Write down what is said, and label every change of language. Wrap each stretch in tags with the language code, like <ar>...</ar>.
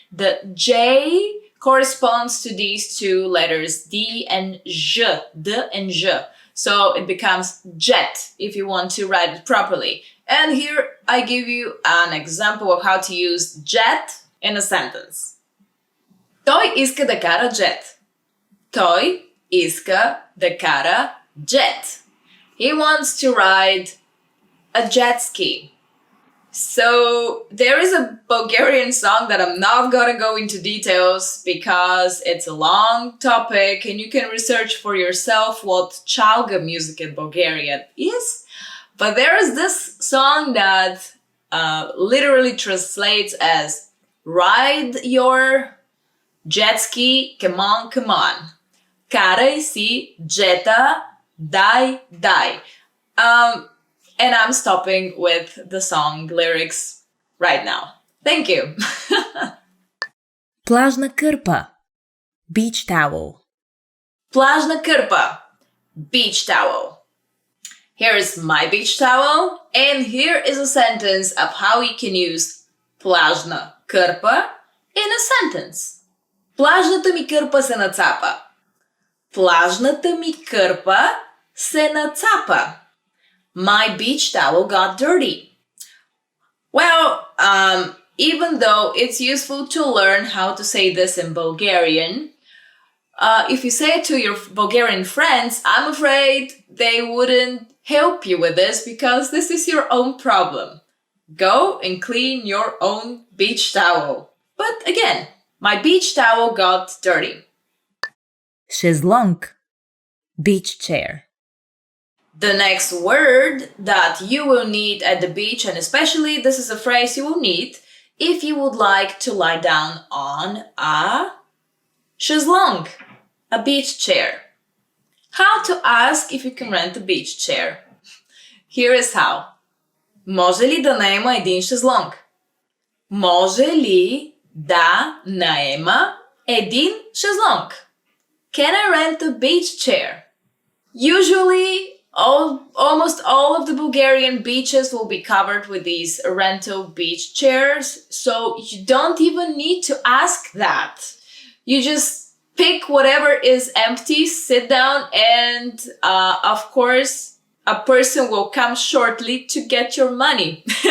<en>The J corresponds to these two letters, D and J, D and J. So it becomes jet if you want to write it properly. And here I give you an example of how to use jet in a sentence.</en> <bg>Той иска да кара jet. Той иска да кара jet.</bg> <en>He wants to ride a jet ski. So there is a Bulgarian song that I'm not gonna go into details because it's a long topic and you can research for yourself what chalga music in Bulgarian is. But there is this song that literally translates as ride your jet ski, come on, come on.</en> <bg>Карай си джета, дай, дай.</bg> <en>And I'm stopping with the song lyrics right now. Thank you.</en> <bg>Плажна кърпа.</bg> <en>Beach towel.</en> <bg>Плажна кърпа.</bg> <en>Beach towel. Here is my beach towel, and here is a sentence of how we can use</en> <bg>плажна кърпа</bg> <en>in a sentence.</en> <bg>Плажната ми кърпа се нацапа. Плажната ми кърпа се нацапа.</bg> <en>My beach towel got dirty. Well, even though it's useful to learn how to say this in Bulgarian, if you say it to your Bulgarian friends, I'm afraid they wouldn't help you with this because this is your own problem. Go and clean your own beach towel. But again, my beach towel got dirty. Шезлонг. Beach chair. The next word that you will need at the beach, and especially this is a phrase you will need if you would like to lie down on a шезлонг, a beach chair. How to ask if you can rent a beach chair? Here is how.</en> <bg>Може ли да наема един шезлонг? Може ли да наема един шезлонг?</bg> <en>Can I rent a beach chair? Usually, almost all of the Bulgarian beaches will be covered with these rental beach chairs, so you don't even need to ask that. You just pick whatever is empty, sit down, and of course, a person will come shortly to get your money.</en>